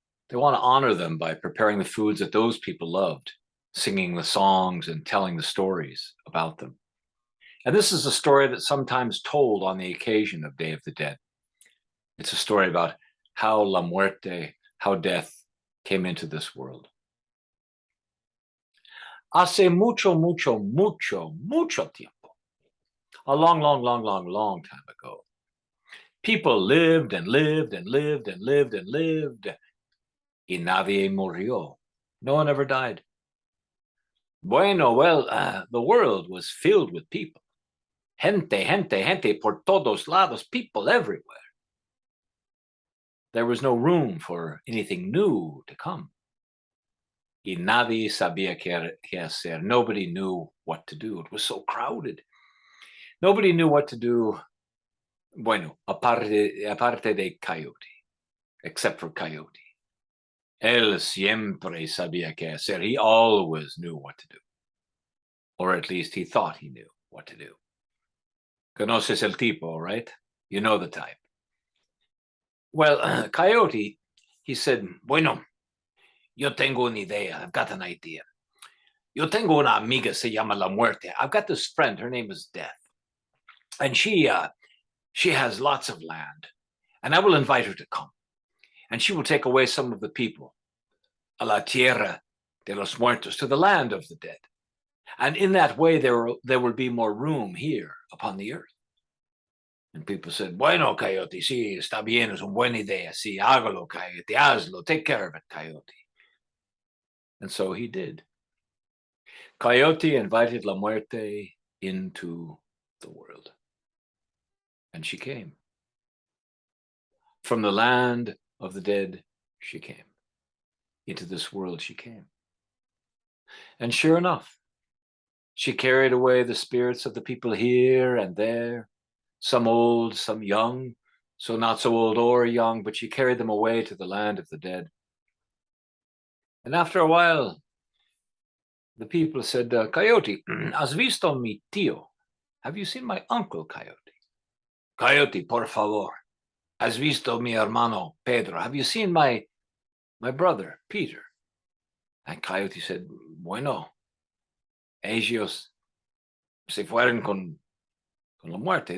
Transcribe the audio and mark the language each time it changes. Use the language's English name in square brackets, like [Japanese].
[English] They want to honor them by preparing the foods that those people loved, singing the songs and telling the stories about them. And this is a story that's sometimes told on the occasion of Day of the Dead. It's a story about how La Muerte, how death came into this world. [Spanish] Hace mucho, mucho, mucho, mucho tiempo. [English] A long, long, long, long, long time ago. People lived and lived and lived and lived and lived. [Spanish] Y nadie murió. [English] No one ever died. Bueno, well, the world was filled with people. [Spanish] Gente, gente, gente por todos lados, [English] people everywhere. There was no room for anything new to come. [Spanish] Y nadie sabía qué hacer. [English] Nobody knew what to do. It was so crowded. Nobody knew what to do. [Spanish] Bueno, aparte de Coyote, [English] except for Coyote. [Spanish] Él siempre sabía qué hacer. [English] He always knew what to do. Or at least he thought he knew what to do. [Spanish] Conoces el tipo, [English] right? You know the type. Well, Coyote, he said, [Spanish] bueno, yo tengo una idea. [English] I've got an idea. [Spanish] Yo tengo una amiga se llama La Muerte. [English] I've got this friend. Her name is Death. And she has lots of land. And I will invite her to come. And she will take away some of the people. [Spanish] A la tierra de los muertos, [English] to the land of the dead. And in that way, there will be more room here upon the earth. And people said, [Spanish] bueno, Coyote, sí, está bien, es una buena idea. Sí, hágalo, Coyote, hazlo, [English] take care of it, Coyote. And so he did. Coyote invited La Muerte into the world. And she came. From the land of the dead, she came. Into this world she came. And sure enough, she carried away the spirits of the people here and there, some old, some young, so not so old or young, but she carried them away to the land of the dead. And after a while, the people said, Coyote, [Spanish] has visto mi tío? [English] Have you seen my uncle, Coyote? [Spanish] Coyote, por favor, has visto mi hermano Pedro? [English] Have you seen my brother, Peter? And Coyote said, [Spanish] bueno, ellos se fueron con la muerte.